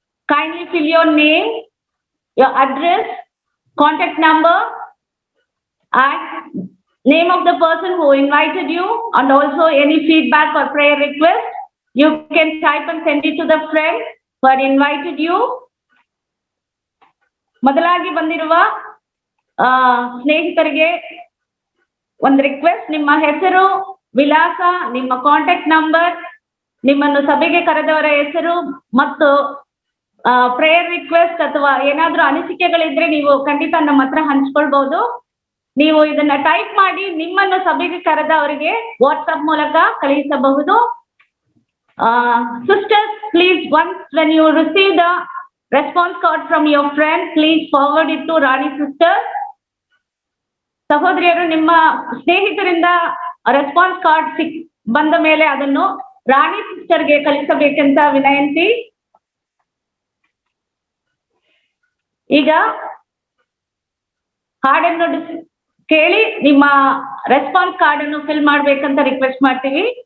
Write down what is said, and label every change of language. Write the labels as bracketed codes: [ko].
[en] Kindly fill your name, your address, contact number, and name of the person who invited you, and also any feedback or prayer request. You can type and send it to the friend who had invited you. [kn] ಮೊದಲಾಗಿ ಬಂದಿರುವ ಸ್ನೇಹಿತರಿಗೆ ಒಂದು request, ನಿಮ್ಮ ಹೆಸರು, ವಿಳಾಸ, ನಿಮ್ಮ contact number, ನಿಮ್ಮನ್ನು ಸಭೆಗೆ ಕರೆದವರ ಹೆಸರು ಮತ್ತು ಪ್ರೇಯರ್ ರಿಕ್ವೆಸ್ಟ್ ಅಥವಾ ಏನಾದ್ರೂ ಅನಿಸಿಕೆಗಳಿದ್ರೆ ನೀವು ಖಂಡಿತ ನಮ್ಮ ಹತ್ರ ಹಂಚ್ಕೊಳ್ಬಹುದು. ನೀವು ಇದನ್ನ ಟೈಪ್ ಮಾಡಿ ನಿಮ್ಮನ್ನು ಸಭೆಗೆ ಕರೆದ ಅವರಿಗೆ ವಾಟ್ಸ್ಆಪ್ ಮೂಲಕ ಕಳುಹಿಸಬಹುದು. [en] Sisters, please, once when you receive the response card from your friend, please forward it to Rani sister. [kn] ಸಹೋದರಿಯರು, ನಿಮ್ಮ ಸ್ನೇಹಿತರಿಂದ ರೆಸ್ಪಾನ್ಸ್ ಕಾರ್ಡ್ ಬಂದ ಮೇಲೆ ಅದನ್ನು ರಾಣಿ ಸಿಸ್ಟರ್ಗೆ ಕಳಿಸಬೇಕೆಂತ ವಿನಂತಿ. ಈಗ ಹಾಡನ್ನು ಕೇಳಿ ನಿಮ್ಮ ರೆಸ್ಪಾನ್ಸ್ ಕಾರ್ಡ್ ಅನ್ನು ಫಿಲ್ ಮಾಡ್ಬೇಕಂತ ರಿಕ್ವೆಸ್ಟ್ ಮಾಡ್ತೀವಿ.